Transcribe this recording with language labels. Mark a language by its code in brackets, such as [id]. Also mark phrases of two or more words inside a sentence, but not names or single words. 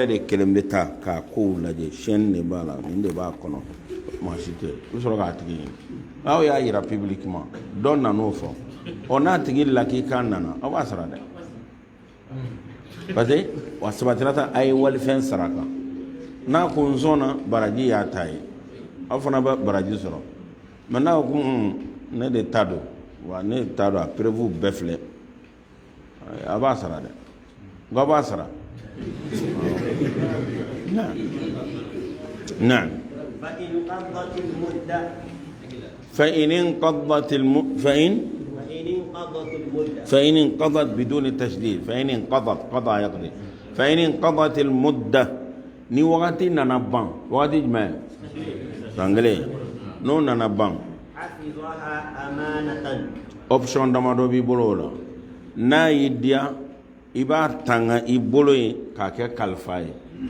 [bm] de kelen bɛ taa k'a kow lajɛ chaîne de b'a la nin de b'a kɔnɔ maa si tɛ i bɛ sɔrɔ k'a tigi ɲini aw y'a yira publiquement dɔ nan'o fɔ n'a tigi lakika nana aw b'a sara dɛ [fr] parce que [bm] wa sabatira ta a ye walifɛn sara kan n'a ko n sɔnna baraji y'a ta ye aw fana bɛ baraji sɔrɔ mais n'a ko ne de ta don wa ne ta don a preuve bɛɛ filɛ a b'a sara dɛ nka a b'a sara [ar] نعم فإن انقضت بدون تشديد فإن انقضت قضى يقضي فإن انقضت المدة [bm] ni wakati nana ban [ar] wakati jumɛn sangale n'o nana ban [bm] option damadɔ b'i bolo o la n'a y'i diya i b'a tanga i bolo ye k'a kɛ kalifa ye